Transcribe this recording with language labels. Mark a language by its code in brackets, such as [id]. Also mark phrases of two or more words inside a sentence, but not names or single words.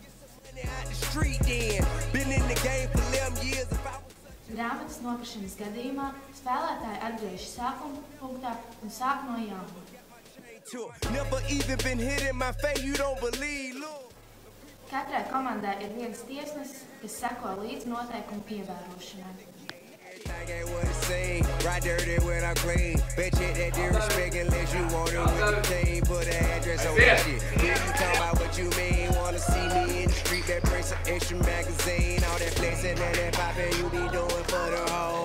[lv] Grāmatas nokrišanas gadījumā spēlētāji atgriež sākuma punktā un sāk no jauna. Katrai komandai ir viens tiesnesis, kas seko līdz noteikumu ievērošanai. [en] Right dirty when I clean. Bet you that disrespect unless you want it with the team. Put an address on that shit. Who you talking about? What you mean? Wanna see me in the street? That bring some extra magazine. All that flexing and that popping you be doing for the hoe.